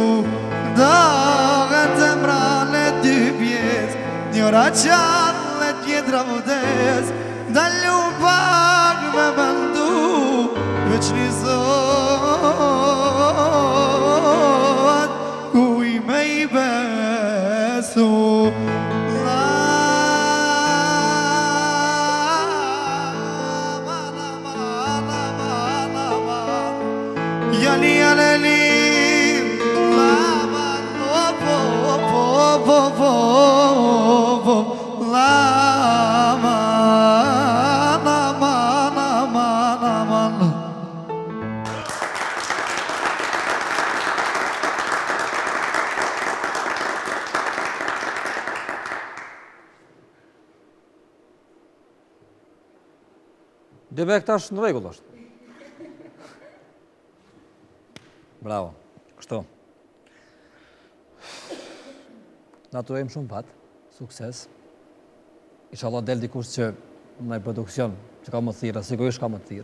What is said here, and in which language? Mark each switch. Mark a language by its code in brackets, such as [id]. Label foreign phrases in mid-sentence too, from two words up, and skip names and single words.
[sq] Dagën të mrane dy pjes, njëra qanë tjetra vdes. Dallu pak me mëndu, veç një zot kuj me i besu. Jali jaleli laman laman. Debe këtash në rregull është. Bravo, kështu. Na turojmë shumë pat, sukses. Inshallah del dikush që në produksion që ka më thirrë, sigurisht ka më thirrë.